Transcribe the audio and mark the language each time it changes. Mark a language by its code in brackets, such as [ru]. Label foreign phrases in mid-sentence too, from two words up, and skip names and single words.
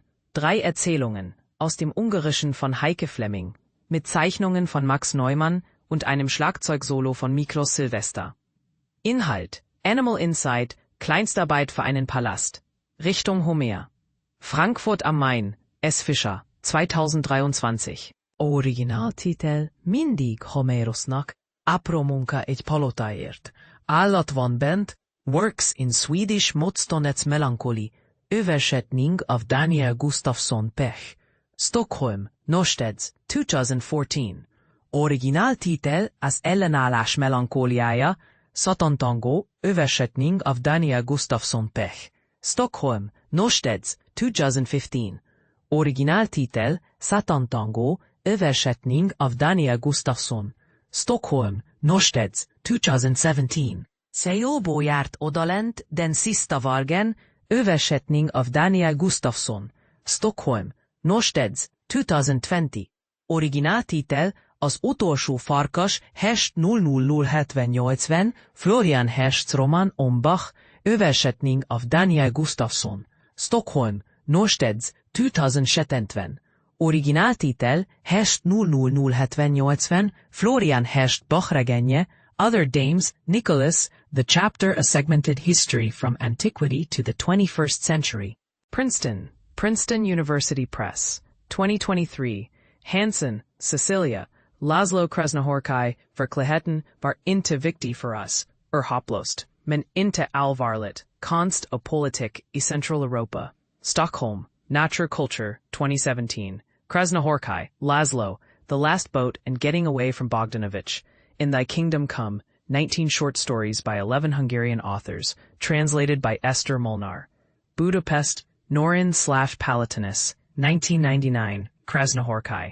[de] 3 Erzählungen aus dem Ungarischen von Heike Flemming. Mit Zeichnungen von Max Neumann und einem Schlagzeugsolo von Miklos Silvester. Inhalt: Animal Insight, Kleinstarbeit für einen Palast. Richtung Homer. Frankfurt am Main, S. Fischer, 2023. [hu] Origináltitel mindig Homerosnak, apró munka egy palotáért. Állat van bent, [en] works in Swedish [sv] motståndets melankoli, översättning av Daniel Gustafsson Pech. Stockholm, Norstedts, 2014. [hu] Origináltitel az ellenállás melankóliája, Sátántangó, [sv] översättning av Daniel Gustafsson Pech. Stockholm, Norstedts, 2015. Origináltitel Sátántangó, översättning av Daniel Gustafsson. Stockholm, Norstedts, 2017. [hu] Seiobo járt odalent, [sv] den sista vargen, översättning av Daniel Gustafsson. Stockholm, Norstedts, 2020. Origináltitel Az utolsó farkas, Hest 00078, Florian Hersts roman om Bach, översättning av Daniel Gustafsson. Stockholm, Norstedts, 2017. [hu] Origináltitel Hest 00078, Florian Herst Bach regénye, [en] Other Dames, Nicholas, The Chapter A Segmented History from Antiquity to the 21st Century. Princeton, Princeton University Press. 2023. [sv] Hansen, Cecilia, László Krasznahorkai, Verkligheten var inte viktig för oss, hopplöst, men inte allvarligt, konst och politik i Central Europa. Stockholm, Nature Culture, 2017. [en] Krasznahorkai, László, The Last Boat and Getting Away from Bogdanovich. In Thy Kingdom Come, 19 short stories by 11 Hungarian authors, translated by Esther Molnar. Budapest, Norin/Palatinus, 1999, Krasznahorkai.